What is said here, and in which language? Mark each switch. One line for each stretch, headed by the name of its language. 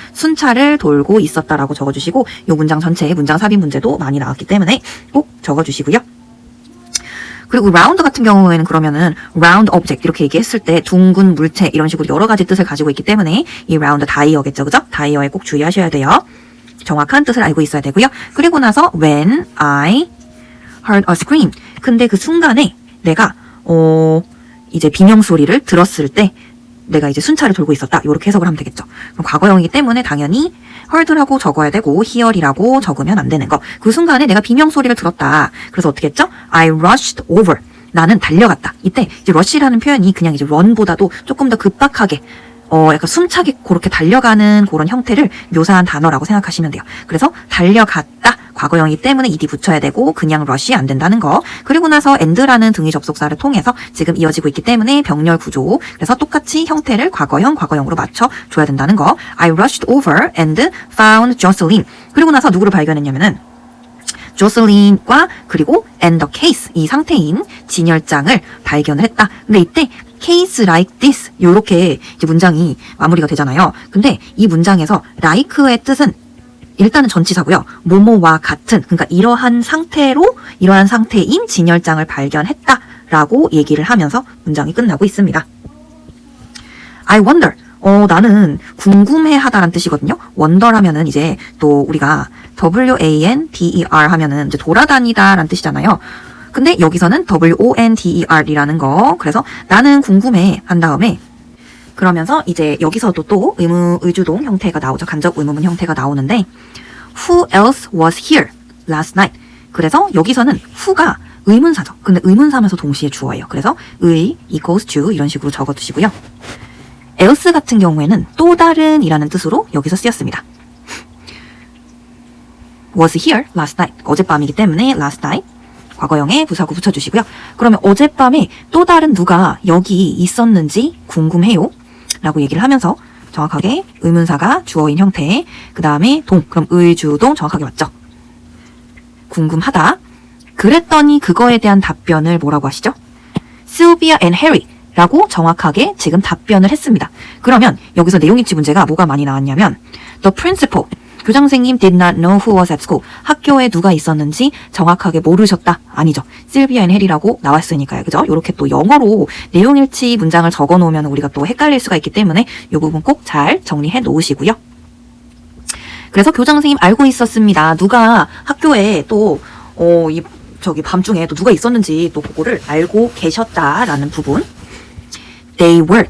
Korean: 순차를 돌고 있었다라고 적어주시고 요 문장 전체에 문장 삽입 문제도 많이 나왔기 때문에 꼭 적어주시고요. 그리고 라운드 같은 경우에는 그러면은
English: round object
Korean: 이렇게 얘기했을 때 둥근 물체 이런 식으로 여러 가지 뜻을 가지고 있기 때문에 이 라운드 다이어겠죠. 그죠? 다이어에 꼭 주의하셔야 돼요. 정확한 뜻을 알고 있어야 되고요.
English: 그리고 나서 when I heard a scream.
Korean: 근데 그 순간에 내가 이제 비명소리를 들었을 때 내가 이제 순차를 돌고 있었다. 이렇게 해석을 하면 되겠죠. 그럼 과거형이기 때문에 당연히 heard라고 적어야 되고 hear이라고 적으면 안 되는 거. 그 순간에 내가 비명소리를 들었다. 그래서 어떻게 했죠?
English: I rushed over.
Korean: 나는 달려갔다. 이때 이제 rush라는 표현이 그냥 이제 run보다도 조금 더 급박하게 약간 숨차게 그렇게 달려가는 그런 형태를 묘사한 단어라고 생각하시면 돼요. 그래서 달려갔다. 과거형이기 때문에 ed 붙여야 되고 그냥 rush이 안 된다는 거. 그리고 나서 and라는 등위 접속사를 통해서 지금 이어지고 있기 때문에 병렬 구조. 그래서 똑같이 형태를 과거형으로 맞춰줘야 된다는 거.
English: I rushed over and found Jocelyn.
Korean: 그리고 나서 누구를 발견했냐면은 조슬린과 그리고
English: and the case
Korean: 이 상태인 진열장을 발견을 했다. 근데 이때
English: case like this
Korean: 요렇게 이제 문장이 마무리가 되잖아요. 근데 이 문장에서 like의 뜻은 일단은 전치사고요. 뭐뭐와 같은 그러니까 이러한 상태인 진열장을 발견했다라고 얘기를 하면서 문장이 끝나고 있습니다.
English: I wonder
Korean: 나는 궁금해하다라는 뜻이거든요. wonder 하면은 이제 또 우리가 WANDER 하면은 이제 돌아다니다라는 뜻이잖아요. 근데 여기서는 WONDER이라는 거. 그래서 나는 궁금해 한 다음에 그러면서 이제 여기서도 또 의주동 형태가 나오죠. 간접 의문문 형태가 나오는데
English: Who else was here last night?
Korean: 그래서 여기서는 who가 의문사죠. 근데 의문사면서 동시에 주어예요. 그래서 의 equals to 이런 식으로 적어두시고요. else 같은 경우에는 또 다른 이라는 뜻으로 여기서 쓰였습니다.
English: was here last night.
Korean: 어젯밤이기 때문에
English: last night.
Korean: 과거형에 부사구 붙여주시고요. 그러면 어젯밤에 또 다른 누가 여기 있었는지 궁금해요. 라고 얘기를 하면서 정확하게 의문사가 주어인 형태. 그 다음에 그럼 의주동 정확하게 맞죠? 궁금하다. 그랬더니 그거에 대한 답변을 뭐라고 하시죠?
English: Sylvia and Harry.
Korean: 라고 정확하게 지금 답변을 했습니다. 그러면 여기서 내용일치 문제가 뭐가 많이 나왔냐면
English: The principal,
Korean: 교장 선생님
English: did not know who was at school.
Korean: 학교에 누가 있었는지 정확하게 모르셨다. 아니죠. 실비아 앤 해리라고 나왔으니까요. 그죠? 이렇게 또 영어로 내용일치 문장을 적어 놓으면 우리가 또 헷갈릴 수가 있기 때문에 이 부분 꼭 잘 정리해 놓으시고요. 그래서 교장 선생님 알고 있었습니다. 누가 학교에 또 저기 밤중에 또 누가 있었는지 또 그거를 알고 계셨다라는 부분.
English: They were.